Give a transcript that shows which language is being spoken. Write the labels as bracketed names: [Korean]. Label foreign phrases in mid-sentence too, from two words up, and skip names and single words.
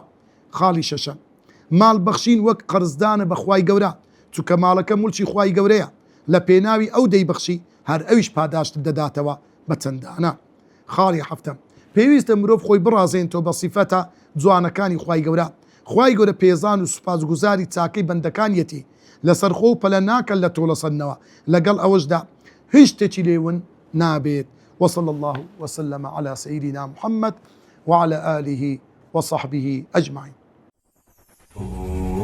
[Central Kurdish] خاڵی شەشەم ماڵ بەخشین وەک قەرزدانە بە خوای گەورە چونکە ماڵەکە موڵکی خوای گەورەیە لە پێناوی ئەو دەیبەخشی هەر ئەویش پاداشت دەداتەوە بە چەندانە. خاڵی هەفتەم پێویستە مرۆڤ خۆی بڕازێنێتەوە بە سیفەتە جوانەکانی خوای گەورە. خوای گەورە پێزان و سوپاسگوزاری چاکەی بەندەکانیەتی لەسەر خۆ و پەلە ناکەن لە تۆڵەسەندنەوە لەگەڵ ئەوەشدا هیچ شتێکی لێون نابێت. [Arabic] وصلى الله وسلم على سيدنا محمد وعلى آله وصحبه أجمعين.